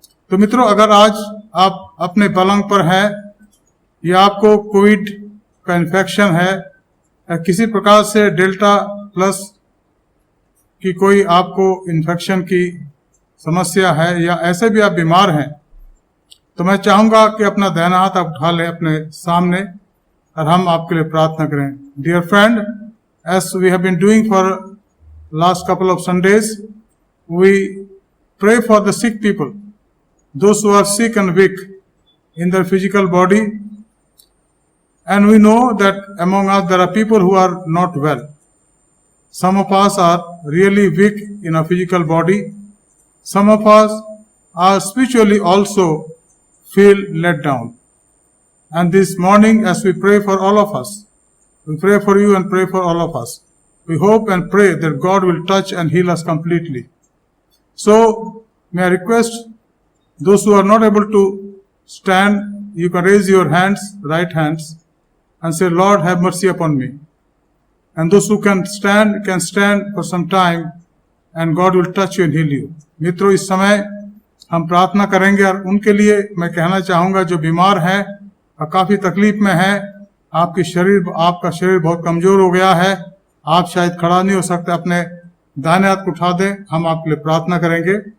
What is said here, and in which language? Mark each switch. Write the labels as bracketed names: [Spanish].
[Hindi] तो मित्रों, अगर आज आप अपने पलंग पर हैं या आपको कोविड का इन्फेक्शन है या किसी प्रकार से डेल्टा प्लस की कोई आपको इन्फेक्शन की समस्या है या ऐसे भी आप बीमार हैं, तो मैं चाहूंगा कि अपना दाहिना हाथ आप उठा लें अपने सामने और हम आपके लिए प्रार्थना करें। [English] Dear friend, as we have been doing for last couple of Sundays, we pray for the sick people, those who are sick and weak in their physical body, and we know that among us there are people who are not well. Some of us are really weak in our physical body. Some of us are spiritually also feel let down. And this morning, as we pray for all of us, we pray for you and pray for all of us. We hope and pray that God will touch and heal us completely. So, may I request those who are not able to stand, you can raise your hands, right hands, and say, Lord, have mercy upon me. And those who can stand for some time, and God will touch you and heal you. [Hindi] मित्रों, इस समय हम प्रार्थना करेंगे और उनके लिए मैं कहना चाहूँगा जो बीमार हैं और काफ़ी तकलीफ में हैं, आपका शरीर बहुत कमज़ोर हो गया है, आप शायद खड़ा नहीं हो सकते, अपने दाहिने हाथ को उठा दें, हम आपके लिए प्रार्थना करेंगे।